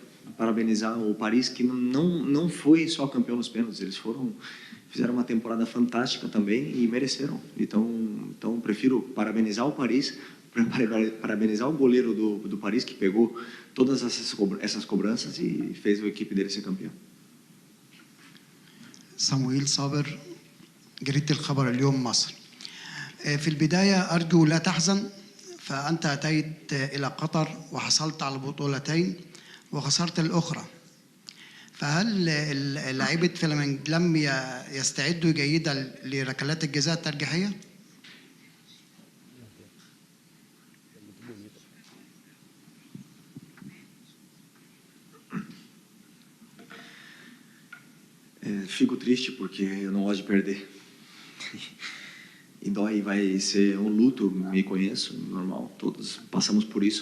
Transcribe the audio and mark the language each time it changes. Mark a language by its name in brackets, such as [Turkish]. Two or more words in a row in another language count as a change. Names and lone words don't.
[Portuguese] Parabenizar o Paris, que não foi só campeão nos pênaltis, eles fizeram uma temporada fantástica também e mereceram. Então prefiro parabenizar o Paris, parabenizar o goleiro do Paris, que pegou todas essas cobranças e fez a equipe dele ser campeão. [Arabic] صموئيل صابر جريدة الخبر اليوم مصر. في البداية أرجو لا تحزن، فأنت أتيت إلى قطر وحصلت على بطولتين وخسرت الأخرى. فهل لاعيبة فلامينج لم يستعدوا جيدا لركلات الجزاء الترجيحية؟ [Portuguese] Fico triste porque eu não gosto de perder. E dói, vai ser um luto, me conheço, normal, todos passamos por isso.